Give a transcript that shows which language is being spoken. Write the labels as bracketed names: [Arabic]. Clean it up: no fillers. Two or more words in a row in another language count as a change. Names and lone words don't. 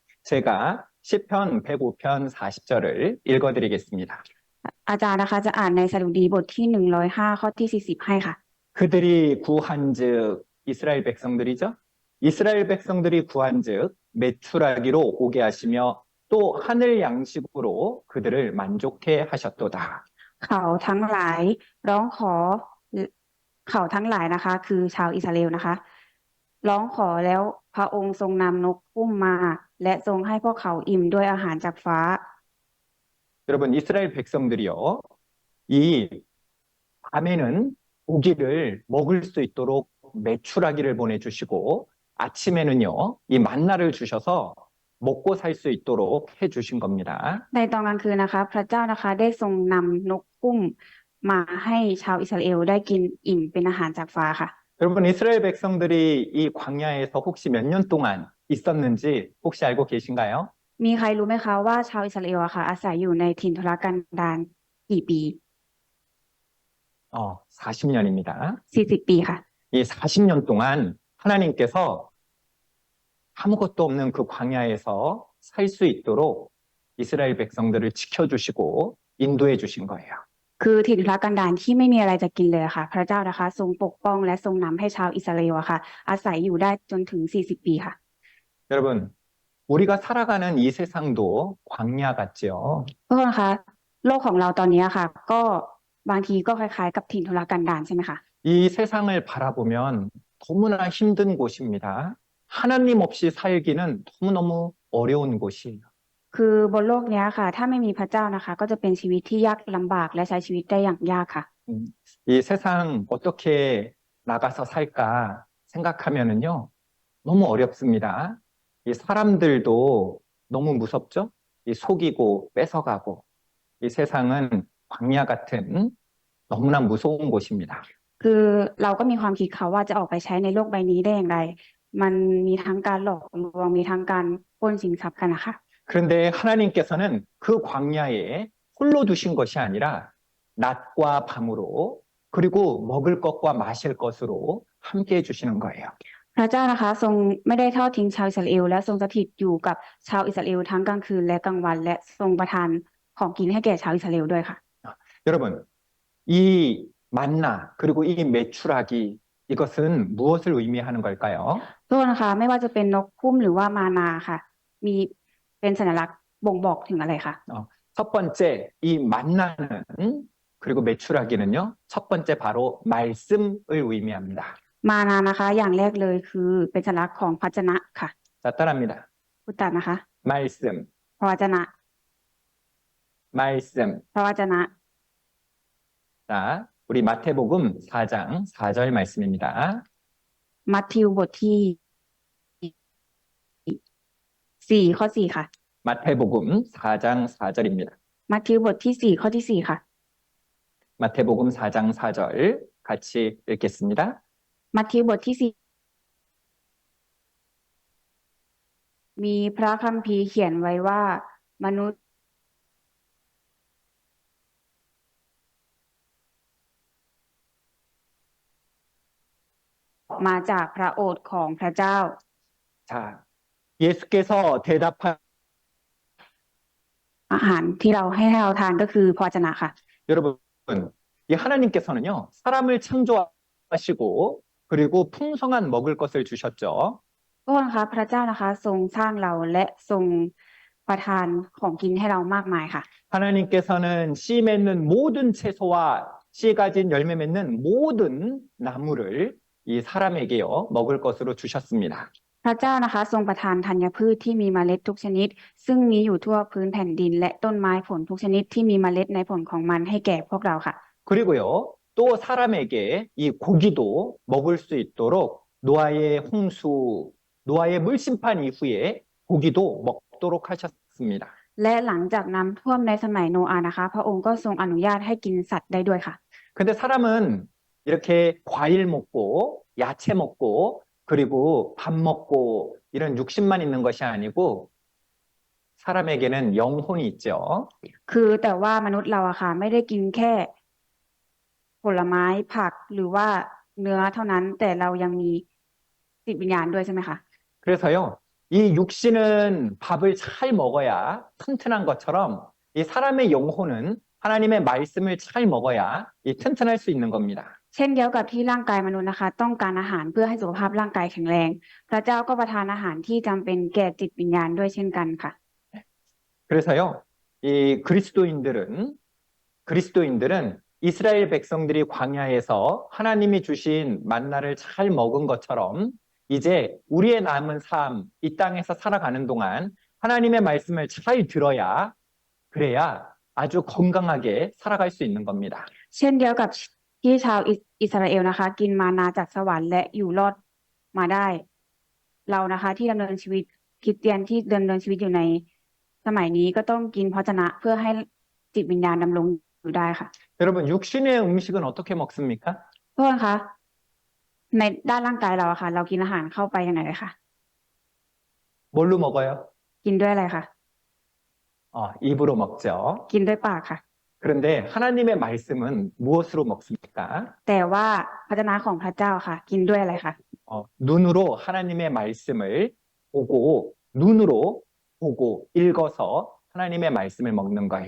[Korean] 제가 시편 105편 40절을 읽어드리겠습니다. [Thai] อาจารย์นะคะจะอ่านในสดุดีบทที่105ข้อที่40ให้ค่ะ [Korean] 그들이 구한즉 이스라엘 백성들이죠. 이스라엘 백성들이 구한즉 메추라기로 오게 하시며 또 하늘 양식으로 그들을 만족해 하셨도다. [Thai] เขาทั้งหลายร้องขอเขาทั้งหลายนะคะคือชาวอิสราเอลนะคะร้องขอแล้วพระองค์ทรงนำนกพุ่มมาและทรงให้พวกเขาอิ่มด้วยอาหารจากฟ้า [Korean] 여러분 이스라엘 백성들이요. 이 밤에는 고기를 먹을 수 있도록 메추라기를 보내주시고 아침에는요. 이 만나를 주셔서 먹고 살 수 있도록 해주신 겁니다. [Thai] ในตอนกลางคืนนะคะพระเจ้านะคะได้ทรงนำนกพุ่มมาให้ชาวอิสราเอลได้กินอิ่มเป็นอาหารจากฟ้าค่ะ [Korean] 여러분 이스라엘 백성들이 이 광야에서 혹시 몇 년 동안 있었는지 혹시 알고 계신가요? [Thai] มีใครรู้ไหมคะว่าชาวอิสราเอลอะค่ะอาศัยอยู่ในถิ่นทุรกันดารกี่ปี [Korean] 40년입니다. [Thai] 40ปีค่ะ [Korean] 이 40년 동안 하나님께서 아무것도 없는 그 광야에서 살 수 있도록 이스라엘 백성들을 지켜주시고 인도해 주신 거예요. [Thai] คือถิ่นทุรกันดารที่ไม่มีอะไรจะกินเลยค่ะพระเจ้านะคะทรงปกป้องและทรงนำให้ชาวอิสราเอลอะค่ะอาศัยอยู่ได้จนถึง40ปีค่ะ [Korean] 여러분 우리가 살아가는 이 세상도 광야 같지요. [Thai] ทุกคนคะโลกของเราตอนนี้ค่ะก็บางทีก็คล้ายๆกับถิ่นทุรกันดารใช่ไหมคะ [Korean] 이 세상을 바라보면 너무나 힘든 곳입니다. 하나님 없이 살기는 너무너무 어려운 곳이에요. [Thai] คือบนโลกนี้ค่ะถ้าไม่มีพระเจ้านะคะก็จะเป็นชีวิตที่ยากลำบากและใช้ชีวิตได้อย่างยากค่ะ [Korean] 이 세상 어떻게 나가서 살까 생각하면은요. 너무 어렵습니다. 이 사람들도 너무 무섭죠? 이 속이고 뺏어가고 이 세상은 광야 같은 너무나 무서운 곳입니다. [Thai] คือเราก็มีความคิดค่ะว่าจะออกไปใช้ในโลกใบนี้ได้อย่างไร มันมีทั้งการหลอกลวงมีทั้งการปล้นชิงทรัพย์กันนะคะ [Korean] 그런데 하나님께서는 그 광야에 홀로 두신 것이 아니라 낮과 밤으로 그리고 먹을 것과 마실 것으로 함께 해주시는 거예요. [Thai] พระเจ้านะคะทรงไม่ได้ทอดทิ้งชาวอิสราเอลและทรงสถิตอยู่กับชาวอิสราเอลทั้งกลางคืนและกลางวันและทรงประทานของกินให้แก่ชาวอิสราเอลด้วยค่ะ [Korean] 여러분, 이 만나 그리고 이 메추라기 이것은 무엇을 의미하는 걸까요? [Thai] ทุกคนนะคะไม่ว่าจะเป็นนกพุ่มหรือว่ามานาค่ะ มีเป็นสัญลักษณ์บ่งบอกถึงอะไรคะ [Korean] 첫 번째, 이 만나는 그리고 메추라기는요. 첫 번째 바로 말씀을 의미합니다. [Thai] มานานะคะ อย่างแรกเลยคือเป็นสัญลักษณ์ของพระวจนะค่ะ [Korean] 자, 따라합니다. [Thai] พุทธะนะคะ [Korean] 말씀, [Thai] พระวจนะ [Korean] 말씀. [Thai] พระวจนะ [Korean] 자, 우리 마태복음 4장 4절 말씀입니다. [Thai] มัทธิวบทที่4ข้อ4ค่ะ [Korean] 마태복음 4장 4절입니다. [Thai] มัทธิวบทที่4ข้อที่4ค่ะ [Korean] 마태복음 4장 4절 같이 읽겠습니다. [Thai] มัทธิวบทที่4มีพระคัมภีร์เขียนไว้ว่ามนุษย์มาจากพระโอษฐ์ของพระเจ้า [Korean] 자, 예수께서 대답한 [Thai] อาหารที่เราให้เราทานก็คือพระวจนะค่ะ [Korean] 여러분, 이 하나님께서는요, 사람을 창조하시고 그리고 풍성한 먹을 것을 주셨죠. [Thai] ก็นะคะพระเจ้านะคะทรงสร้างเราและทรงประทานของกินให้เรามากมายค่ะ [Korean] 하나님께서는 씨 맺는 모든 채소와 씨 가진 열매 맺는 모든 나무를 이 사람에게요, 먹을 것으로 주셨습니다. [Thai] พระเจ้านะคะทรงประทานธัญพืชที่มีเมล็ดทุกชนิด ซึ่งมีอยู่ทั่วพื้นแผ่นดิน และต้นไม้ผลทุกชนิดที่มีเมล็ดในผลของมันให้แก่พวกเราค่ะ [Korean] 그리고요, 또 사람에게 이 고기도 먹을 수 있도록 노아의 홍수, 노아의 물심판 이후에 고기도 먹도록 하셨습니다. [Thai] และหลังจากน้ำท่วมในสมัยโนอาห์นะคะ พระองค์ก็ทรงอนุญาตให้กินสัตว์ได้ด้วยค่ะ [Korean] 근데 사람은 이렇게 과일 먹고 야채 먹고 그리고 밥 먹고 이런 육신만 있는 것이 아니고 사람에게는 영혼이 있죠. [Thai] คือแต่ว่ามนุษย์เราอะค่ะไม่ได้กินแค่ผลไม้ผักหรือว่าเนื้อเท่านั้น แต่เรายังมีจิตวิญญาณด้วยใช่ไหมคะ [Korean] 그래서요, 이 육신은 밥을 잘 먹어야 튼튼한 것처럼 이 사람의 영혼은 하나님의 말씀을 잘 먹어야 이 튼튼할 수 있는 겁니다. [Thai] เช่นเดียวกับที่ร่างกายมนุษย์นะคะ ต้องการอาหารเพื่อให้สุขภาพร่างกายแข็งแรง พระเจ้าก็ประทานอาหารที่จำเป็นแก่จิตวิญญาณด้วยเช่นกันค่ะ [Korean] 그래서요, 이 그리스도인들은 이스라엘 백성들이 광야에서 하나님이 주신 만나를 잘 먹은 것처럼 이제 우리의 남은 삶, 이 땅에서 살아가는 동안 하나님의 말씀을 잘 들어야 그래야 아주 건강하게 살아갈 수 있는 겁니다. [Thai] เช่นเดียวกับที่ชาวอิสราเอลนะคะ กินมานาจากสวรรค์และอยู่รอดมาได้ เรานะคะที่ดำเนินชีวิตคริสเตียนที่ดำเนินชีวิตอยู่ในสมัยนี้ก็ต้องกินพระวจนะเพื่อให้จิตวิญญาณดำรงอยู่ได้ค่ะ [Korean] 여러분, 육신의 음식은 어떻게 먹습니까? [Thai] เพื่อนคะในด้านร่างกายเราอะค่ะ เรากินอาหารเข้าไปยังไงเลยค่ะ [Korean] 뭘로 먹어요? [Thai] กินด้วยอะไรคะ [Korean] 입으로 먹죠. [Thai] กินด้วยปากค่ะ [Korean] 그런데 하나님의 말씀은 무엇으로 먹습니까? [Thai] แต่ว่าพระวจนะของพระเจ้าค่ะ กินด้วยอะไรคะ [Korean] 눈으로 하나님의 말씀을 보고 눈으로 보고 읽어서 하나님의 말씀을 먹는 거예요.